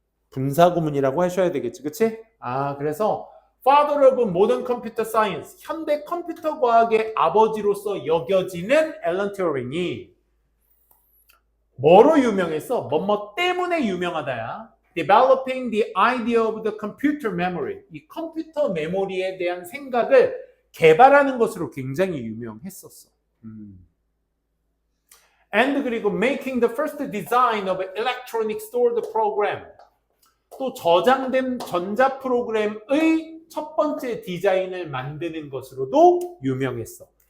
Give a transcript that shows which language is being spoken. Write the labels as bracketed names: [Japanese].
[Korean] 분사구문이라고 하셔야 되겠지, 그치? 아, 그래서 [English] Father of Modern Computer Science, [Korean] 현대 컴퓨터 과학의 아버지로서 여겨지는 앨런 튜어링이 뭐로 유명했어? 뭐뭐 때문에 유명하다야. [English] Developing the idea of the computer memory. [Korean] 이 컴퓨터 메모리에 대한 생각을 개발하는 것으로 굉장히 유명했었어. [English] And [Korean] 그리고 [English] making the first design of electronic stored program. [Korean] 또 저장된 전자 프로그램의 첫 번째 디자인을 만드는 것으로도 유명했어.